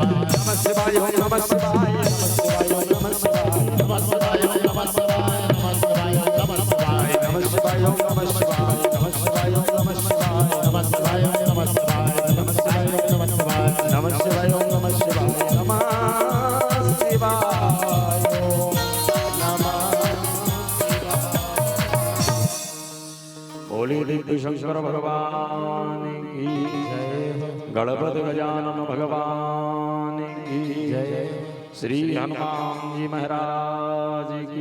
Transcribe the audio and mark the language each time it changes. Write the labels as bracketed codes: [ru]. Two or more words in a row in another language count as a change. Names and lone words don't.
[hi] नमः शिवाय ओम नमः शिवाय नमः शिवाय ओम नमः शिवाय नमः शिवाय नमः शिवाय नमः शिवाय नमः शिवाय नमः शिवाय ओम नमः शिवाय नमः शिवाय ओम नमः शिवाय नमः शिवाय नमः शिवाय नमः शिवाय नमः शिवाय नमः शिवाय ओम नमः शिवाय नमः शिवाय बोले दिव्य शंकर भगवान की जय गणपति गजानन भगवान की जय श्री हनुमान जी महाराज की